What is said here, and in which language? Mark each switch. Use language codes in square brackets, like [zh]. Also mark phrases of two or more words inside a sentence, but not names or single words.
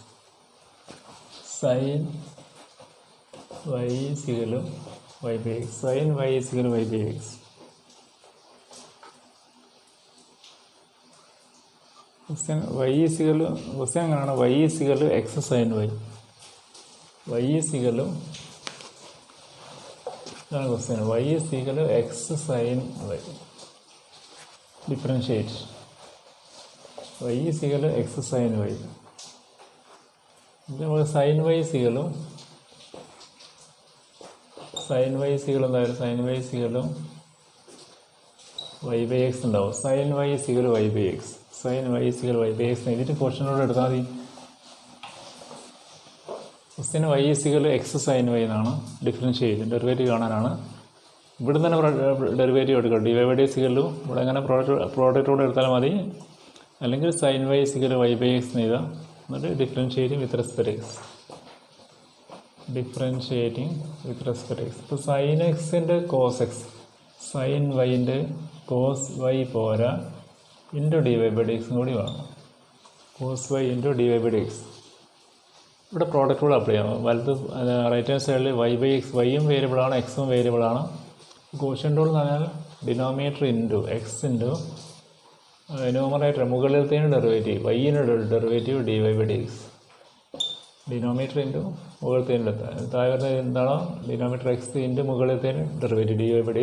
[ml] sin y = y/x. sin y = y/x. ക്വസ്റ്റ്യൻ എങ്ങനെയാണ്? y = x sin y. y = ഇതാണ് ക്വസ്റ്റ്യൻ. y = x sin y. [en] differentiate y = x sin y. [ml] ഇത് നമ്മൾ sin y = എന്തായാലും sin y = y/x ഉണ്ടാവും. sin y = y/x. sin y = y/x എഴുതിയിട്ട് ക്വസ്റ്റ്യനോട് എടുത്താൽ മതി. ക്വസ്റ്റ്യൻ y = x sin y എന്നാണ്. [en] differentiate derivative [ml] കാണാനാണ്. ഇവിടെ തന്നെ ഡെറിവേറ്റീവ് എടുക്കാം. dy/dx = ഇവിടെ എങ്ങനെ പ്രോഡക്റ്റോടെ എടുത്താലും മതി. അല്ലെങ്കിൽ sin y = y/x എഴുതാം. എന്നിട്ട് [en] differentiating with respect [ml] x. ഇപ്പോൾ sin x-ൻ്റെ cos x, sin y-ൻ്റെ cos y പോരാ, ഇൻറ്റു dy/dx കൂടി വേണം. cos y ഇൻറ്റു dy/dx. ഇവിടെ പ്രോഡക്റ്റ് കൂടെ അപ്ലൈ ചെയ്യാം. വലത് [en] right hand side [ml] y/x, y-യും വേരിയബിളാണ്, x-ഉം വേരിയബിളാണ്. [en] quotient rule [ml] എന്ന് പറഞ്ഞാൽ ഡിനോമിനേറ്റർ ഇൻറ്റു x ഇൻറ്റു ന്യൂമറേറ്റർ മുകളിലത്തേന് ഡെറിവേറ്റീവ്, y-ന് ഡെറിവേറ്റീവ് dy/dx. ഡിനോമിനേറ്റർ ഇൻറ്റു മുകളിലത്തേന് താഴെ വരുന്നത് എന്താണോ ഡിനോമിനേറ്റർ x ഇൻറ്റു മുകളിലത്തേന് ഡെറിവേറ്റീവ് dy/dx.